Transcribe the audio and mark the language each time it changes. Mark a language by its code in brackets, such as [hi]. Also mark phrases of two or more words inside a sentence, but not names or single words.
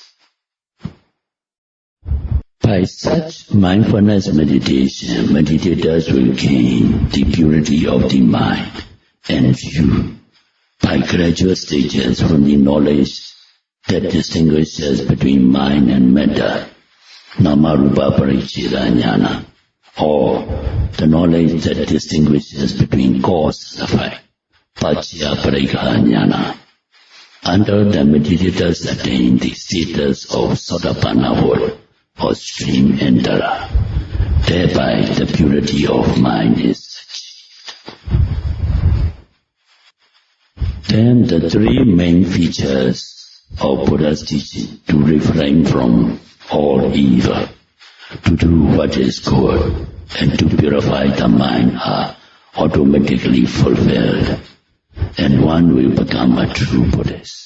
[en] By such mindfulness meditation, meditators will gain the purity of the mind and view by gradual stages from the knowledge that distinguishes between mind and matter, [pi] nama-rupa paricheda jnana, [en] or the knowledge that distinguishes between cause and effect, [pi] paccaya parikha jnana, [en] until the meditators attain the status of sotapannahood or stream enterer. Thereby the purity of mind is achieved. Then the 3 main features of Buddha's teaching: to refrain from all evil, to do what is good, and to purify the mind are automatically fulfilled, and one will become a true Buddhist.